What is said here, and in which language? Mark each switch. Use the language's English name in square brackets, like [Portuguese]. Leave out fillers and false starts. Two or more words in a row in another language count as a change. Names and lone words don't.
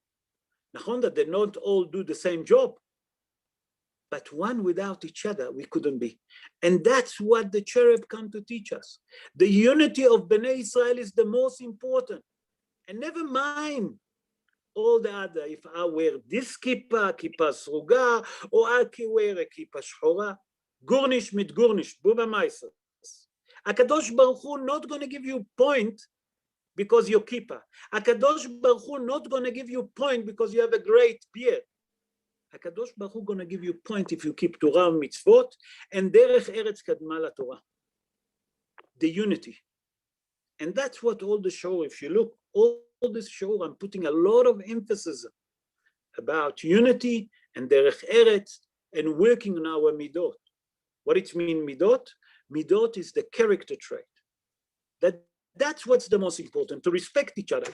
[English] Nachon that they not all do the same job, but one without each other, we couldn't be. And that's what the cherub come to teach us. The unity of Bnei Israel is the most important. And never mind all the other, if I wear this [Hebrew] כיפה סרוגה, [English] or I can wear a [Hebrew] כיפה שחורה, [Yiddish] גאָרנישט מיט גאָרנישט, באָבע מעשׂיות. [Hebrew] הקדוש ברוך הוא [English] not going to give you point because you're kippah. [Hebrew] הקדוש ברוך הוא [English] not going to give you point because you have a great beard. [Hebrew] הקדוש ברוך הוא [English] going to give you point if you keep Torah and mitzvot, and [Hebrew] דרך ארץ קדמה לתורה. [English] The unity. And that's what all the show, if you look, all this show, I'm putting a lot of emphasis about unity and [Hebrew] דרך ארץ [English] and working on our midot. What it means midot? Midot is the character trait. That's what's the most important, to respect each other.